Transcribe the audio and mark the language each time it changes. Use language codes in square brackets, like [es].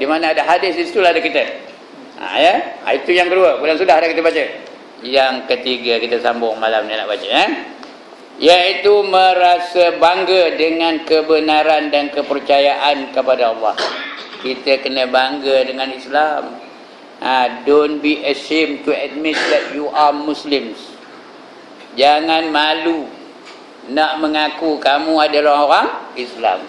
[ms] Di mana ada hadis, di situlah ada kita. Ya, itu yang kedua. Bulan sudah ada kita baca. Yang ketiga kita sambung malam ni nak baca iaitu merasa bangga dengan kebenaran dan kepercayaan kepada Allah. Kita kena bangga dengan Islam. [en] Don't be ashamed to admit that you are Muslims. [ms] Jangan malu nak mengaku kamu adalah orang Islam.